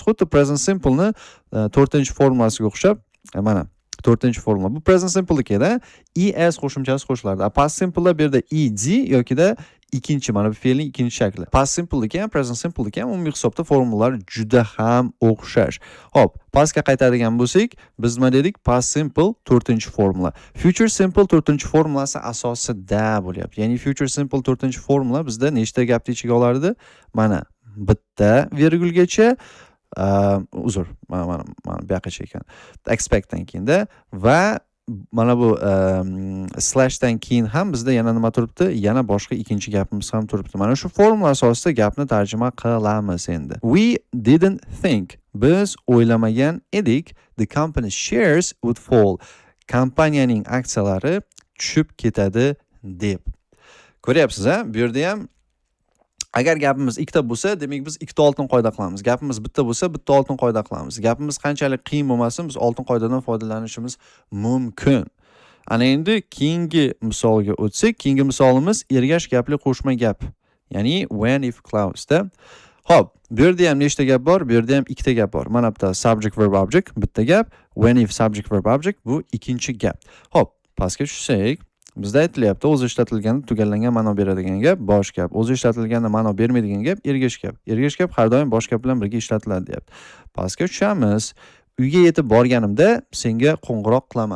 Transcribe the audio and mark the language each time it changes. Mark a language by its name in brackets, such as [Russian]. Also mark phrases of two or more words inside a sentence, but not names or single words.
[Uzbek] Xuddi [English] present simple [Uzbek] ni 4-formulasiga o'xshab, mana 4-formula. Bu [English] present simpleniki- [Uzbek] da es qo'shimchasi qo'shiladi. [English] Past simple'da [Uzbek] bu yerda ed yokida ikkinchi, mana bu fe'lning ikkinchi shakli. [English] Past simple [Uzbek] ham, [English] present simple [Uzbek] ham umumiy hisobda formulalar juda ham o'xshash. Xo'p, pastga qaytadigan bo'lsak, biz nima dedik? [English] Past simple [Uzbek] 4-formula. [English] Future simple [Uzbek] 4-formulasi asosida bo'lyapti. Ya'ni [English] future simple [Uzbek] 4-formula bizda nechta gapni ichiga olardi? Mana bitta virgulgacha, uzr, mana bu yoqqacha ekan. Expectdan keyinda va mana bu slashdan keyin ham bizda yana nima turibdi? Yana boshqa ikkinchi gapimiz ham turibdi. Mana shu formula asosida gapni tarjima qilamiz endi. [English] We didn't think. [Uzbek] Biz o'ylamagan edik [English] the company shares would fall. [Uzbek] Kompaniyaning aksiyalari tushib ketadi deb. Ko'ryapsiz-a? Bu yerda ham agar gapimiz ikkita bo'lsa, demak biz ikkita oltin qoida qilamiz. Gapimiz bitta bo'lsa, bitta oltin qoida qilamiz. Gapimiz qanchalik qiyin bo'lmasin, biz oltin qoidadan foydalanishimiz mumkin. Ana endi keyingi misolga o'tsak, keyingi misolimiz ergash gapli qo'shma gap. Ya'ni [English] when if clause-da. [Uzbek] Xo'p, bu yerda ham nechta gap bor? Bu yerda ham ikkita gap bor. Mana bitta [English] subject verb object, [Uzbek] bitta gap. [English] When if subject verb object [Uzbek] bu ikkinchi gap. Xo'p, pastga tushsak, bizda aytilyapti, o'zi ishlatilganda tugallangan ma'no beradigan gap bosh gap. O'zi ishlatilganda ma'no bermaydigan gap ergash gap. Ergash gap har doim bosh gap bilan birga ishlatiladi, deyapti. Pastga tushamiz. Uyga yetib borganimda senga qo'ng'iroq qilaman.